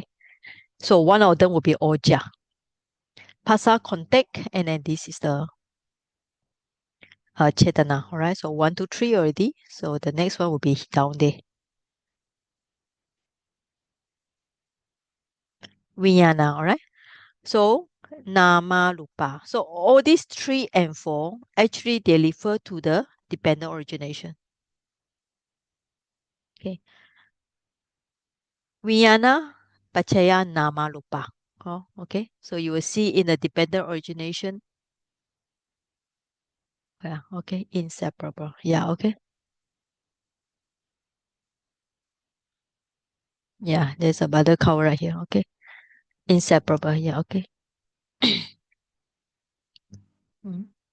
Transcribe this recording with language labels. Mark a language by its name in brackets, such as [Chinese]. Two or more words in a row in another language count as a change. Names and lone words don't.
[English] So one of them will be Oja. Pasa contact, and then this is the Chetana. All right. So 1, 2, 3 already. So the next one will be down there. Vijnana. All right. [Pali] So nama lupa. [English] So all these 3 and 4 actually they refer to the dependent origination. [Pali] Okay. Vijnana pachaya nama lupa. [English] Oh, okay. So you will see in the dependent origination. Yeah, okay. Inseparable. Yeah, okay. Yeah, there's a mother cow right here. Okay. Inseparable. Yeah, okay. Mm.